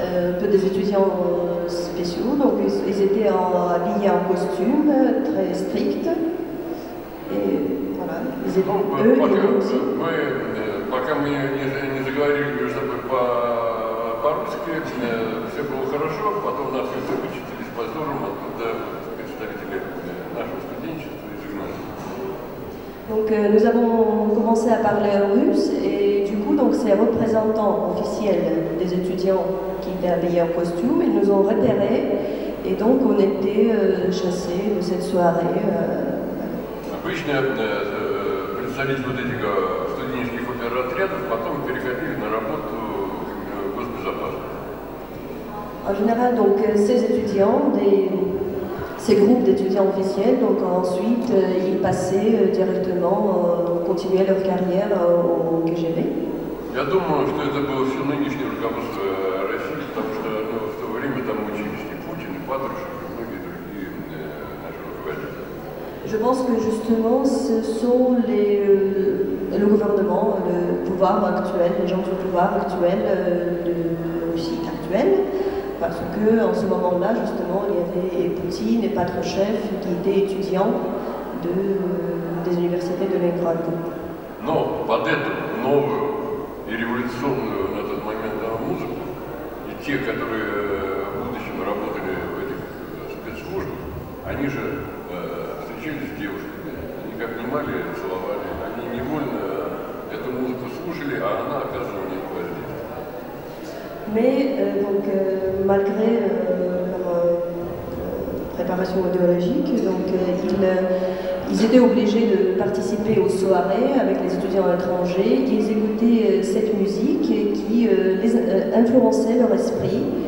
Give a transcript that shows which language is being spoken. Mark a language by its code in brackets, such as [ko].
[fr] un peu des étudiants spéciaux, donc ils étaient habillés en costume, très strict. Et voilà, ils étaient eux, et nous aussi. [ru] Пока мы не заговорили между собой по-русски, все было хорошо, потом нас вычислили с позором оттуда представители нашего студенчества и гимназии. [fr] Donc nous avons commencé à parler russe et du coup donc ces représentants officiels des étudiants qui étaient habillés en costume, ils nous ont repérés et donc on était chassés de cette soirée. [ru] Обычно представители вот этих студенческих оперотрядов потом переходили на работу в госбезопасность. [fr] En général donc ces étudiants ces groupes d'étudiants officiels, donc ensuite ils passaient directement, continuaient leur carrière au KGB. [ru] Я думаю, что это было все нынешнее руководство России, потому что в то время там учились и Путин, и Патрушев, и многие другие наши руководители. [fr] Je pense que justement ce sont le gouvernement, le pouvoir actuel, les gens du pouvoir actuel de Russie actuelle. Parce qu'en ce moment-là, justement, il y avait Poutine et Patrushev qui étaient étudiants des universités de Leningrad. [ru] Но под эту новую и революционную на тот момент музыку, и те, которые в будущем работали в этих спецслужбах, они же встречались с девушками, они как внимали, целовали, они невольно эту музыку слушали, а она оказывала на них воздействие. [fr] Mais malgré leur préparation idéologique, donc, ils étaient obligés de participer aux soirées avec les étudiants étrangers. Ils écoutaient cette musique qui les influençait leur esprit.